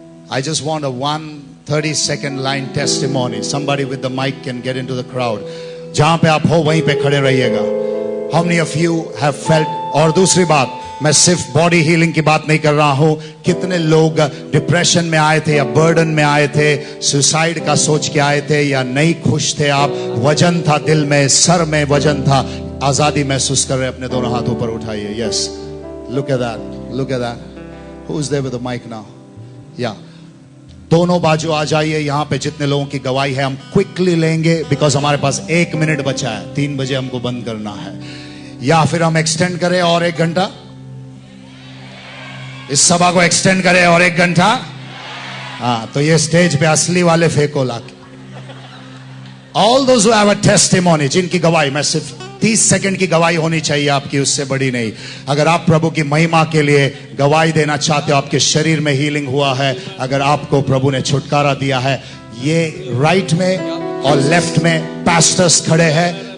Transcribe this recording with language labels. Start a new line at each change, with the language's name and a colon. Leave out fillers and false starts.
English: I just want a 1-30-second line testimony. Somebody with the mic can get into the crowd.
Hindi: जहां पे आप हो वहीं पे खड़े रहिएगा.
English: How many of you have felt?
Hindi: और दूसरी बात, मैं सिर्फ बॉडी हीलिंग की बात नहीं कर रहा हूं. कितने लोग डिप्रेशन में आए थे या बर्डन में आए थे, सुसाइड का सोच के आए थे, या नहीं खुश थे आप, वजन था दिल में, सर में वजन था, आजादी महसूस कर रहे, अपने दोनों हाथ ऊपर उठाइए.
English: Yes, look at that, look at that. Who is there with the mic now?
Hindi: या दोनों बाजू आ जाइए. यहां पे जितने लोगों की गवाही है हम क्विकली लेंगे, बिकॉज हमारे पास 1 मिनट बचा है. 3 बजे हमको बंद करना है. या फिर हम एक्सटेंड करें और 1 घंटा, इस सभा को एक्सटेंड करें और 1 घंटा. हाँ, तो ये स्टेज पे असली वाले फेंको लाके.
English: all those who have a testimony,
Hindi: जिनकी गवाही, मैं सिर्फ 30 सेकंड की गवाही होनी चाहिए आपकी, उससे बड़ी नहीं. अगर आप प्रभु की महिमा के लिए गवाही देना चाहते हो, आपके शरीर में हीलिंग हुआ है, अगर आपको प्रभु ने छुटकारा दिया है, ये राइट में और लेफ्ट में पास्टर्स खड़े हैं.